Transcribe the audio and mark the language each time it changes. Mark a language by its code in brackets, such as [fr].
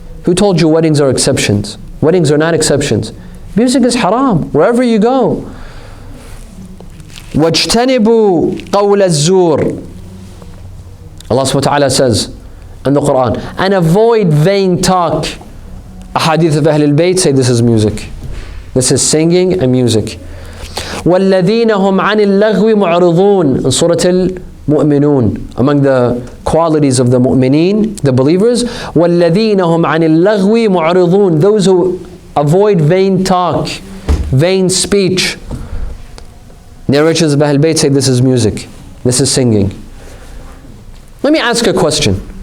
[en] Who told you weddings are exceptions? Weddings are not exceptions. Music is haram wherever you go. [ar] وَاجْتَنِبُوا قَوْلَ الزُّورِ. [en] Allah subhanahu wa ta'ala says in the Quran, and avoid vain talk. Ahadith of Ahlul Bayt say this is music. This is singing and music. [ar] وَالَّذِينَ هُمْ عَنِ اللَّغْوِ مُعْرِضُونَ in Surah Al-Mu'minun. [en] Among the qualities of the mu'mineen, the believers, [ar] وَالَّذِينَ هُمْ عَنِ اللَّغْوِ مُعْرِضُونَ. [en] Those who avoid vain talk, vain speech. Narrations of Ahlul Bayt say this is music. This is singing. Let me ask a question.